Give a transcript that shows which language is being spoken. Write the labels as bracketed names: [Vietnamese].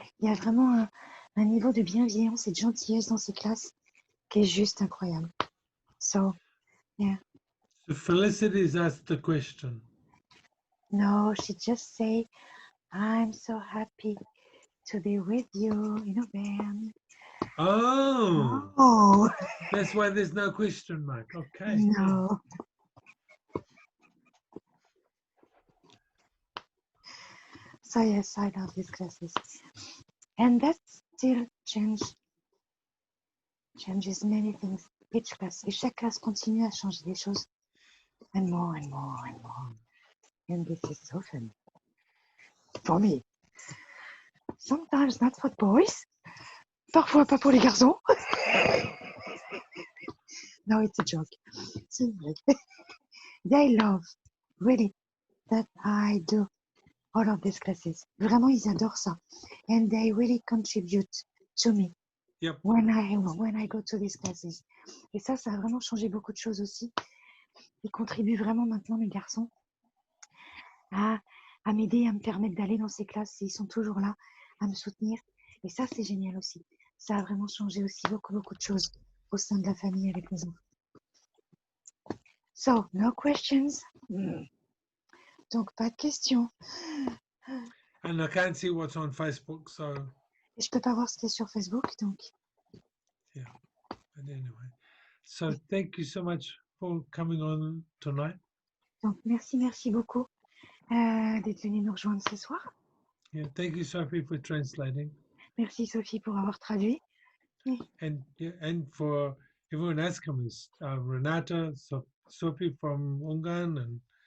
[French] Il y a vraiment un niveau de bienveillance et de gentillesse dans ces classes qui est juste incroyable. [English] So, yeah. So Felicity's asked the question. No, she just say, I'm so happy to be with you in a band. Oh, Oh, that's why there's no question mark. Okay. no. So yes, I love these classes. And that still changes many things. Each class. [French] Et chaque classe continue à changer des choses. [English] And more and more and more. And this is so fun. For me. Sometimes not for boys. [French] Parfois pas pour les garçons. [English] No, it's a joke. [French] C'est une blague. [English] They love, really, that I do all of these classes. [French] Vraiment, ils adorent ça. [English] And they really contribute to me. Yep. When I go to these classes. [French] Et ça a vraiment changé beaucoup de choses aussi. Ils contribuent vraiment maintenant, mes garçons, à m'aider, à me permettre d'aller dans ces classes. Et ils sont toujours là à me soutenir. Et ça, c'est génial aussi. Ça a vraiment changé aussi beaucoup de choses au sein de la famille avec mes enfants. [English] So, no questions. [French] Donc, pas de questions. [English] And I can't see what's on Facebook, so. [French] Et je peux pas voir ce qui est sur Facebook, donc. [English] Yeah, but anyway. So thank you so much for coming on tonight. [French] Donc, merci beaucoup d'être venu nous rejoindre ce soir. [English] Yeah, thank you, Sophie, for translating. [French] Merci, Sophie, pour avoir traduit. [English] And for everyone else coming, Renata, Sophie from Ungarn, and